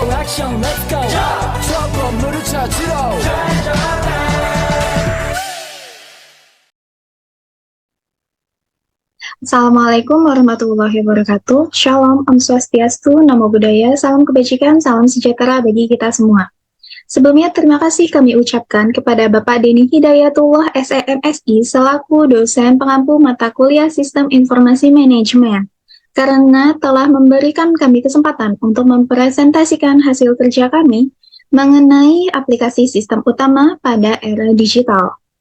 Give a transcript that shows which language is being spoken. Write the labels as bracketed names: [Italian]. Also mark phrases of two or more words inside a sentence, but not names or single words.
[Korean] 액션 [English] let's go [Korean] 저 건물을 찾으러 [Arabic] السلام عليكم ورحمة الله وبركاته. [Indonesian] Shalom, [Balinese] Om Swastiastu, [Pali] Namo Buddhaya, [Indonesian] salam kebajikan, salam sejahtera bagi kita semua. Sebelumnya terima kasih kami ucapkan kepada Bapak Denny Hidayatullah SEMSI selaku dosen pengampu mata kuliah Sistem Informasi Manajemen karena telah memberikan kami kesempatan untuk mempresentasikan hasil kerja kami mengenai aplikasi sistem utama pada era digital.